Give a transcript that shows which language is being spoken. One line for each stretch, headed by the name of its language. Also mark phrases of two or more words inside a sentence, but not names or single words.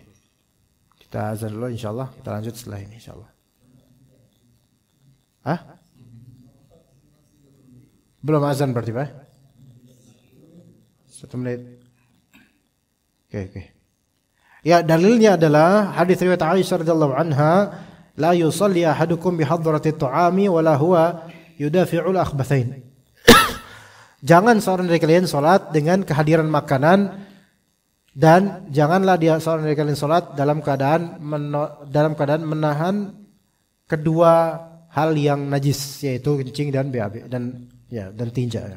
Indonesian: Kita azan dulu insyaallah, kita lanjut setelah ini insyaallah. Hah? Belum azan berarti, Pak? 1 menit. Oke. Ya, dalilnya adalah hadis riwayat Aisyah
Arabic: رضي الله عنها, لا يصلي أحدكم بحضرة الطعام ولا هو يدافع الأخبثين.
Indonesian: Jangan seorang dari kalian salat dengan kehadiran makanan, dan janganlah seorang dari kalian salat dalam keadaan menahan kedua hal yang najis, yaitu kencing dan BAB dan tinja.